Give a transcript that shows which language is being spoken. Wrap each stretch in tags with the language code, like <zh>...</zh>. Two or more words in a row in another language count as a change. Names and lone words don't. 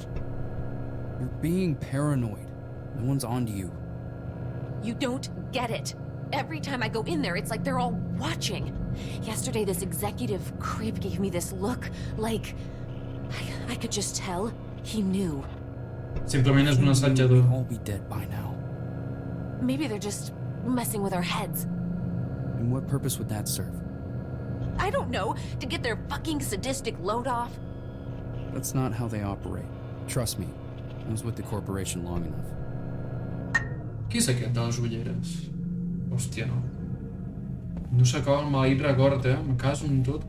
<en>You're being paranoid. No one's onto you. You don't get it. Every time I go in there, it's like they're all watching. Yesterday, this executive creep gave me this look, like... I could just tell he knew.</en> <ca>Simplement és un assetjador.</ca> <en>We'd all be dead by now. Maybe they're just messing with our heads. And what purpose would that serve? I don't know, to get their fucking sadistic load off. That's not how they operate. Trust me. I was with the corporation long enough.</en> <ca>Qui és aquest de les ulleres? Hòstia, no. No s'acaba el maleït record, em caso en tot.</ca>